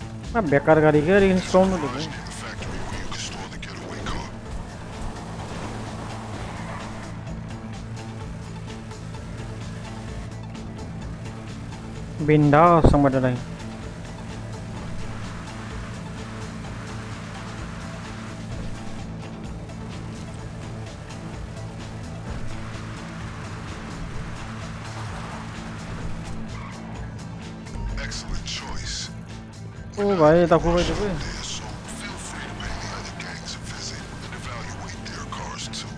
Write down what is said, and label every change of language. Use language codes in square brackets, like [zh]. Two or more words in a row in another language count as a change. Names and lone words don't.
[brx] मा बेकार गारिखौ ओरैनो सिखावनो होदों [en] Near the factory where you can store the getaway car. [brx] बिन्दास थांबाय दालाय [en] Excellent choice. [brx] ओ भाइ दाखुबाय जोबो [en] There, so feel free to pay the other gangs a visit and evaluate their cars too.